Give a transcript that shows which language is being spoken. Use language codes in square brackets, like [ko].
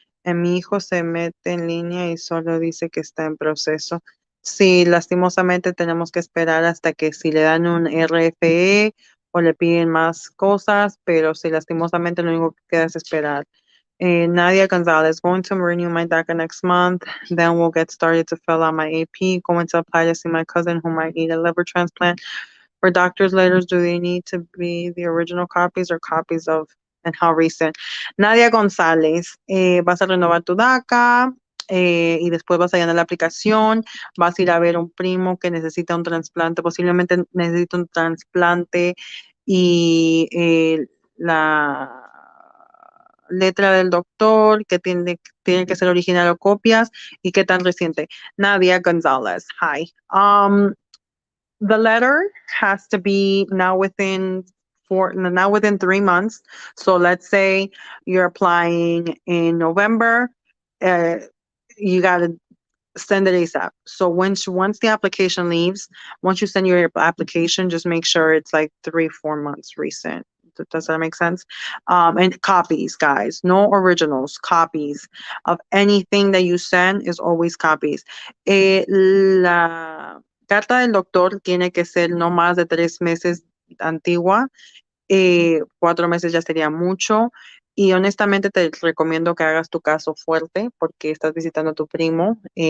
[es] Mi hijo se mete en línea y solo dice que está en proceso. Sí, lastimosamente tenemos que esperar hasta que si le dan un RFE o le piden más cosas, pero sí, lastimosamente lo único que queda es esperar. [en] Nadia Gonzalez, going to renew my DACA next month. Then we'll get started to fill out my AP. Going to apply to see my cousin who might need a liver transplant. For doctor's letters, do they need to be the original copies or copies of, and how recent? [es] Nadia González, vas a renovar tu DACA y después vas a llenar la aplicación, vas a ir a ver a un primo que necesita un trasplante, posiblemente necesita un trasplante y la letra del doctor que tiene que ser original o copias y qué tan reciente. [en] Nadia González, hi. The letter has to be now within 3 months. So let's say you're applying in November, you got to send it ASAP. So once the application leaves, once you send your application, just make sure it's like 3-4 months recent. Does that make sense? And copies, guys, no originals, copies of anything that you send is always copies. [es] La carta del doctor tiene que ser no más de 3 meses antigua. 4 meses ya sería mucho. Y honestamente te recomiendo que hagas tu caso fuerte porque estás visitando a tu primo.